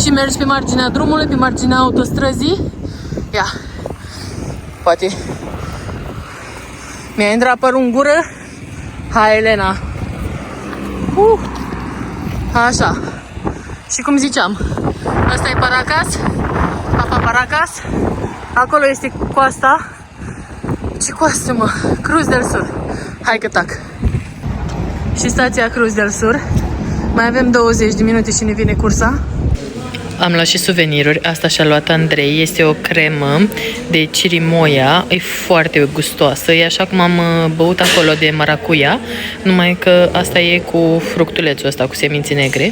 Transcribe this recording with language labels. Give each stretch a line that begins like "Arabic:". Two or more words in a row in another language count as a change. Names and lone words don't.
Romanian: și mergi pe marginea drumului, pe marginea autostrăzii. Ia, poate mi-a intrat părul în gură. Hai, Elena. Așa. Și cum ziceam, ăsta e Paracas, Apa Paracas. Acolo este coasta. Ce coastă, mă? Cruz del Sur. Hai că tac. Și stația Cruz del Sur. Mai avem 20 de minute și ne vine cursa. Am luat și suveniruri. Asta și-a luat Andrei. Este o cremă de chirimoia. E foarte gustoasă. E așa cum am băut acolo de maracuia. Numai că asta e cu fructulețul ăsta, cu semințe negre.